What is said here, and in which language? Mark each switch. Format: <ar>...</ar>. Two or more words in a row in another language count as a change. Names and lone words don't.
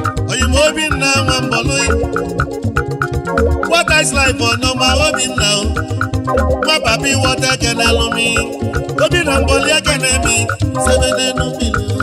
<ig>Oyi m Obinna nwa mbọlụ.</ig> <en>What is life Onyema Obinna o.</en> <ig>Nwa papi wọta ekenelu m. Obinna mbọlụ ekene m isebe n'elu mmiri.</ig>